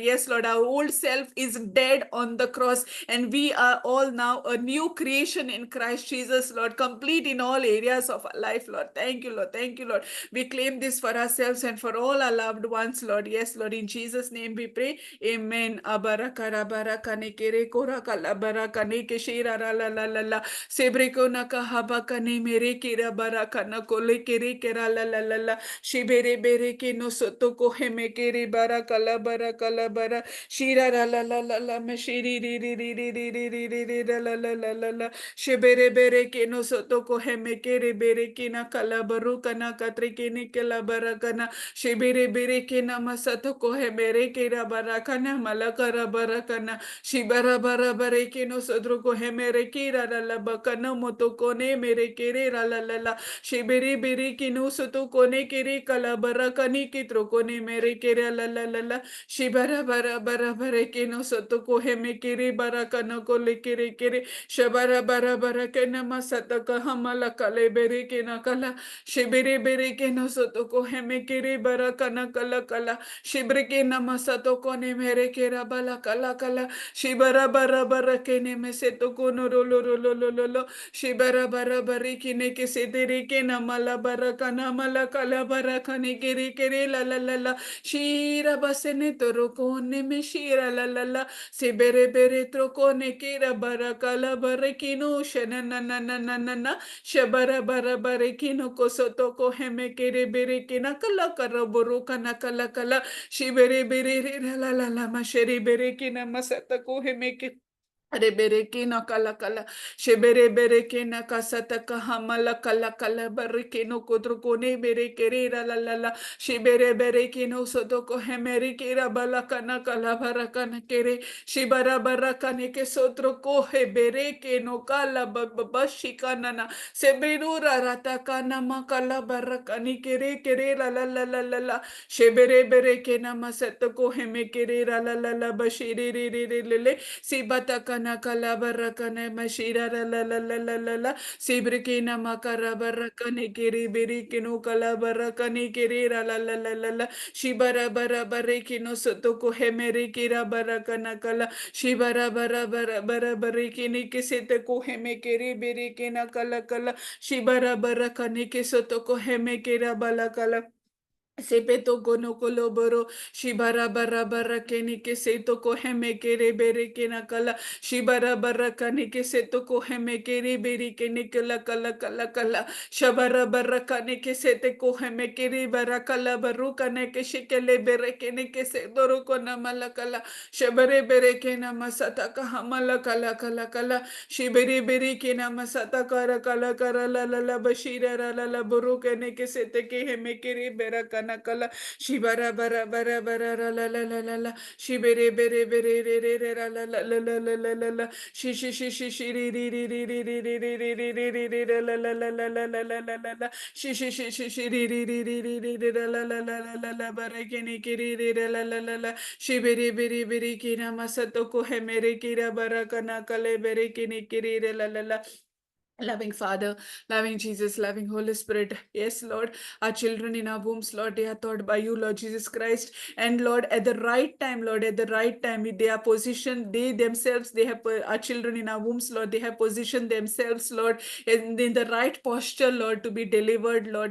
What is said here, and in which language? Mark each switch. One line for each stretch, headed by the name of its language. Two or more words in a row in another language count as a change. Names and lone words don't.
English: Yes, Lord. Our old self is dead on the cross, and we are all now a new creation in Christ Jesus, Lord. Complete in all areas of our life, Lord. Thank you, Lord. Thank you, Lord. We claim this for ourselves and for all our loved ones, Lord. Yes, Lord. In Jesus' name we pray. Amen. Abaraka nekere kora kalabaraka neke shira la la la la la. Sebreko naka habaka ne mere kera baraka na kole kere kera la la la la. Shibere bere ke no soto ko heme kere baraka la baraka la bara. Shira la la la la la me shiri ri ri ri ri ri ri ri ri ri la la la la la la. Shibere bere ke no soto ko heme kere bere ke na kala baru kana katre ke ne kala baraka na. Shibere bere ke na masato ko hemere ke ra baraka na malaka ra baraka na. Shibara bara bare ke no sodro ko hemere ke ra la la bakana moto ko ne mere ke re ra la la la. Shibere bere ke no soto ko ne ke re kala baraka ni ke tro ko ne mere ke ra la la la la. Shibara bara bara bare ke no soto ko heme ke re baraka na ko le ke re shabara bara bara ke na masata ka hamala kale bere ke na kala shibere bere ke no soto ko heme ke re baraka na kala kala shibre ke na masato ko ne mere ke ra bala kala kala shibara bara bara ke ne me seto ko no ro lo ro lo lo lo lo shibara bara bare ke ne ke se tere ke na mala baraka na mala kala baraka ne ke re la la la la shira basene toro ko ne me shira la la la se bere bere tro ko ne ke ra baraka la bare ke no shana na na na na na na shabara bara bare ke no ko soto ko heme ke re bere ke na kala kara boru kana kala kala shibere bere re la la la la ma shere bere ke na masata ko heme ke Rebereke na kala kala, shebere bereke na kasata kahamala kala kala bareke no kodrokone bereke re la la la la, shebere bereke no sotoko hemereke ra balaka na kala baraka na kere, shibara baraka ne ke sotro kohe bereke no kala babashika na na, seberura rataka na makala baraka ni kere kere la la la la la la, shebere bereke na masata kohe me kere ra la la la bashire re re re le le. Sibata kana kala barakane mashira la la la la la la la. Sibrikina makara barakane kiri birikino kala barakane kiri la la la la la la. Shibara bara barikino sotoko hemeri kira barakana kala. Shibara bara bara bara barikini kisete ko heme kiri birikina kala kala. Shibara barakane kisotoko heme kira balakala. Sepeto kono koloboro shibara bara bara keni ke seto ko heme kere bere kena kala shibara bara kani ke seto ko heme kere bere kene kala kala kala kala shabara bara kani ke sete ko heme kere bara kala baru kane ke shikele bere kene ke se doro kona mala kala shabare bere kena masata ka hamala kala kala kala shibere bere kena masata kara kala kara la la la bashira la la buru kene ke sete ke heme kere bera kana kala shibara bara bara bara ra la la la la la shibere bere bere re re re ra la la la la la la la la shi shi shi shi shi ri ri ri ri ri ri ri ri ri ri ri ri ri ra la la la la la la la la la la shi shi shi shi shi ri ri ri ri ri ri ri ra la la la la la la bara kene ki ri ri ra la la la la shibere bere bere ki na masato ko he mere ki ra bara kana kale bere kene ki ri ra la la la. Loving Father, loving Jesus, loving Holy Spirit. Yes, Lord, our children in our wombs, Lord, they are taught by you, Lord Jesus Christ. And Lord, at the right time, Lord, at the right time, they are positioned, they themselves, they have, our children in our wombs, Lord, they have positioned themselves, Lord, in the right posture, Lord, to be delivered, Lord.